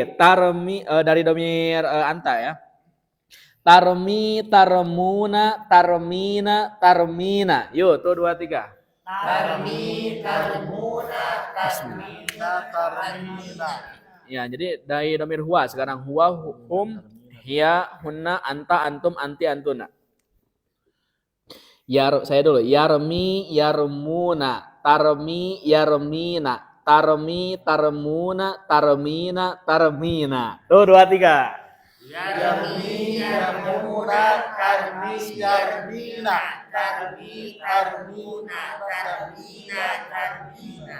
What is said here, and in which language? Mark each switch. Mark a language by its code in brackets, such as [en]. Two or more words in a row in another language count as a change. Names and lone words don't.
[ar] Tarmi [id] dari domir [ar] anta ya. ترمي ترمون ترمين ترمين. [id] Yuk, tuh 2, 3. [ar] ترمي ترمون ترمين ترمين. [id] Ya, jadi dari domir [ar] huwa sekarang هو هم هي هن أنت, أنتم أنتِ أنتن. [id] Saya dulu. [ar] Yarmi, يرمون ترمي يرمين ترمي ترمون ترمين ترمين. [id] Tuh 2, 3. [ar] يرمي يرمون ترمي يرمين ترمي ترمون ترمين ترمين.